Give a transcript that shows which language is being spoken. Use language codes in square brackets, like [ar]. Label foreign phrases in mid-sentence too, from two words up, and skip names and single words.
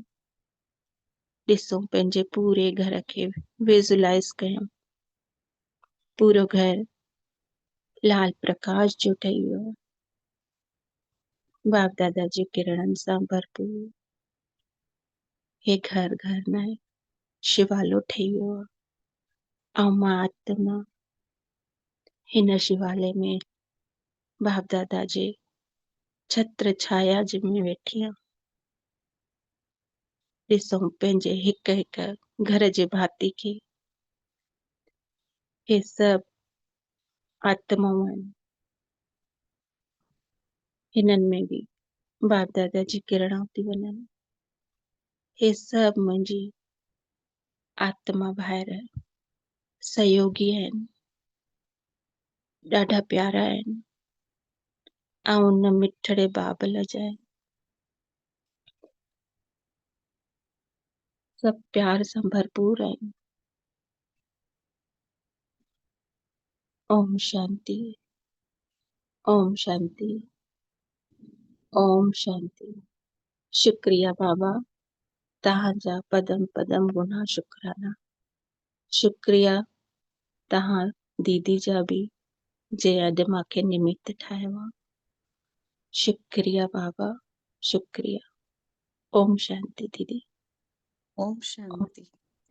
[sd] ॾिसूं पंहिंजे पूरे घर खे विज़ुअलाइज़ कयूं पूरो घर लाल प्रकाश जो ठही वियो आहे, बाप दादा जी किरणनि सां भरपूर। हे घर घर न आहे, शिवालो ठही वियो आहे ऐं मां आत्मा हिन शिवालय में बाप दादा जे छत्र छाया जे में वेठी आहियां। ॾिसूं पंहिंजे हिक हिक घर जे भाती खे हे सभु आत्माऊं आहिनि, हिननि में बि बाप दादा जी किरणा थी वञनि। हे सभु मुंहिंजी आत्मा ॿाहिरि सहयोगी आहिनि, ॾाढा प्यारा आहिनि ऐं उन मिठड़े बाबल जा आहिनि। सभु प्यार सां भरपूर आहिनि। ओम शांति, ओम शांति, ओम शांति। शुक्रिया बाबा, तव्हांजा पदम पदम गुना शुक्राना। शुक्रिया तव्हां दीदी जा बि जे अॼु मूंखे निमित ठाहियो आहे। शुक्रिया बाबा, शुक्रिया। ओम शांति दीदी। ओम शांति।